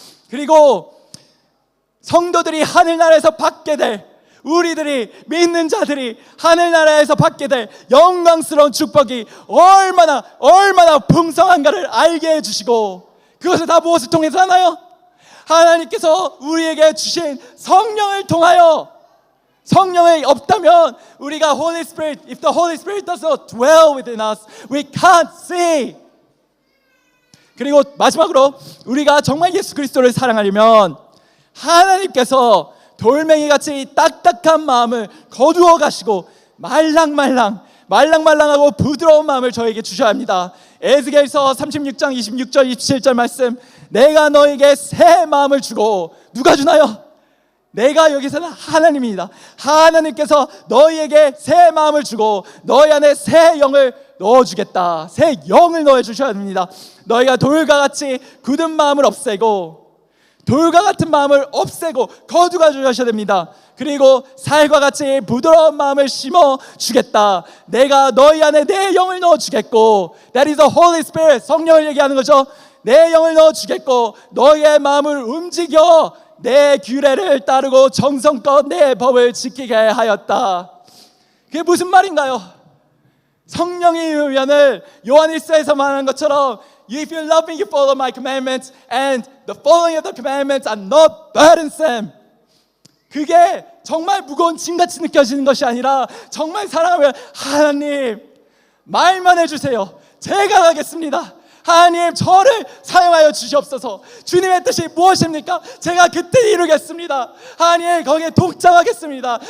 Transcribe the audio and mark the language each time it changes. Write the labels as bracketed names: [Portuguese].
[Korean] 그리고 성도들이 하늘나라에서 받게 될, 우리들이 믿는 자들이 하늘나라에서 받게 될 영광스러운 축복이 얼마나 풍성한가를 알게 해주시고 그것을 다 무엇을 통해서 하나요? 하나님께서 우리에게 주신 성령을 통하여. 성령이 없다면 우리가 [English] Holy Spirit, if the Holy Spirit does not dwell within us, we can't see. [Korean] 그리고 마지막으로 우리가 정말 예수 그리스도를 사랑하려면 하나님께서 돌멩이같이 딱딱한 마음을 거두어 가시고 말랑말랑하고 부드러운 마음을 저에게 주셔야 합니다. 에스겔서 36장 26절 27절 말씀, 내가 너에게 새 마음을 주고, 누가 주나요? 내가 여기서는 하나님입니다. 하나님께서 너희에게 새 마음을 주고 너희 안에 새 영을 넣어주겠다. 새 영을 넣어주셔야 됩니다. 너희가 돌과 같이 굳은 마음을 없애고, 돌과 같은 마음을 없애고 거두가 주셔야 됩니다. 그리고 살과 같이 부드러운 마음을 심어 주겠다. 내가 너희 안에 내 영을 넣어 주겠고, [English] That is the Holy Spirit, [Korean] 성령을 얘기하는 거죠. 내 영을 넣어 주겠고 너희의 마음을 움직여 내 규례를 따르고 정성껏 내 법을 지키게 하였다. 그게 무슨 말인가요? 성령이 의면을 요한 1서에서 말하는 것처럼 [English] If you love me, you follow my commandments, and the following of the commandments are not burdensome. [Korean] 그게 정말 무거운 짐같이 느껴지는 것이 아니라 정말 사랑하면 하나님 말만 해주세요. 제가 가겠습니다. 하나님 저를 사용하여 주시옵소서. 주님의 뜻이 무엇입니까? 제가 그 뜻 이루겠습니다. 하나님 거기에 동참하겠습니다.